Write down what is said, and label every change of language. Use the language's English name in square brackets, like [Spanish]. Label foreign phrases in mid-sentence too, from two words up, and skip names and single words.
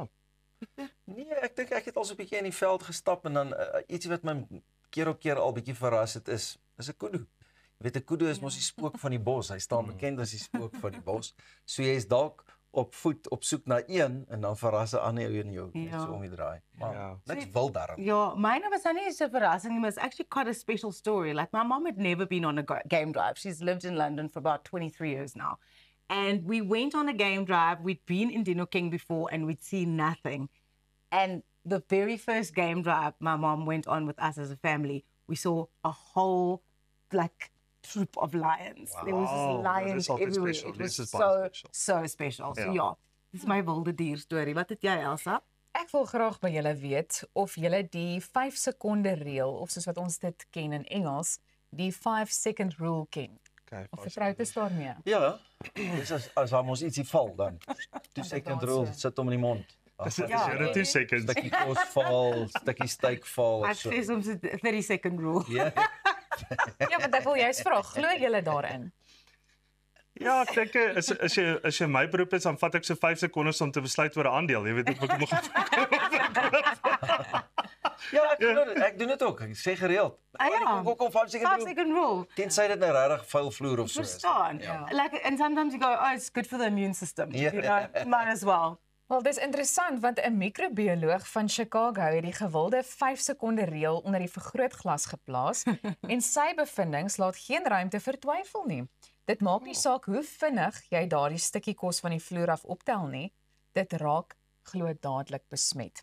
[Afrikaans] Nee, ek dink ek het al so 'n bietjie in die veld gestap en dan ietsie wat my keer op keer al bietjie verras het is 'n kudu. Jy weet 'n kudu is mos die spook van die bos. Hy staan bekend as die spook van die bos. So jy is dalk op voet op soek na een en dan verras 'n ander een jou so om die draai. Maar niks wil daarom. Ja, myne was nie so verrassing nie, [English] but it's actually quite a special story. Like my mom had never been on a game drive. She's lived in London for about 23 years now. And we went on a game drive. We'd been in Dinokeng before and we'd seen nothing. And the very first game drive my mom went on with us as a family, we saw a whole like troop of lions. There was Wow, just [Afrikaans] dit [English] lions [Afrikaans] is altyd [English] everywhere. special. It [Afrikaans] Dit [English] was [Afrikaans] is baie special. [English] so special. So [Afrikaans] Ja. ja, dis my wilde dier storie. Wat het jy, Elsa? Ek wil graag by julle weet of julle die 5 sekonde reël of soos wat ons dit ken in Engels, die [English] 5-second rule [Afrikaans] ken. [English] Okay, [Afrikaans] Of vertroud is daarmee? Ja, dis as daar mos ietsie val dan. [English] 2 second rule, [Afrikaans] sit hom in die mond. Is Ja. dit 2 seconds? Stukkie kos val, stukkie steak val Ek of so. sê soms 'n [English] 30-second rule. [Afrikaans] Ja. Ja, want ek wil juist vra, glo julle daarin? Ja, ek dink as jy my beroep is, dan vat ek so 5 sekondes om te besluit oor 'n aandeel. Jy weet ek moet Ja, ek doen dit ook. Ek sê gereeld. Ja. Ek ook om [English] 5 second rule. 5-second rule. [Afrikaans] Tensy dit nou regtig vuil vloer of so is. Verstaan. Ja. [English] Like, and sometimes you go, oh, it's good for the immune system. [Afrikaans] Ja. [English] You know, might as well. [Afrikaans] Wel, dis interessant want 'n microbioloog van Chicago het die gewilde 5 sekonde reël onder die vergrootglas geplaas en sy bevindinge laat geen ruimte vir twyfel nie. Dit maak nie saak hoe vinnig jy daardie stukkie kos van die vloer af optel nie, dit raak glo dadelik besmet.